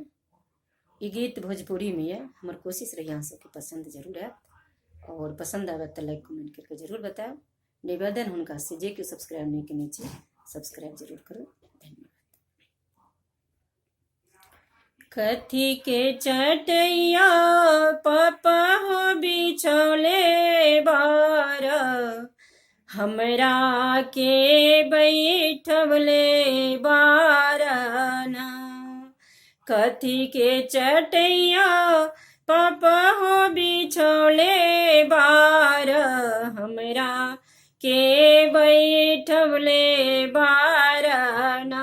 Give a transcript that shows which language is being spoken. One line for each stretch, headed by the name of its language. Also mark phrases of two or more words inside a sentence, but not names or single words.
Maithili: ई गीत भोजपुरी में यऽ। हमर कोशिश रही अहाँ सबके पसंद जरूर आयत और पसंद आबत तो लाइक कमेंट करके जरूर बतायब। निवेदन हुनका से जे केओ सब्सक्राइब नहीं केने छै सब्सक्राइब जरूर करू। धन्यवाद।
Bhojpuri: कथी के चटैया पापा हो बिछौले बार, हमरा के बैठवले बारना। कथी के चटैया पापा हो बिछौले बार, हमरा के बैठवले बारना।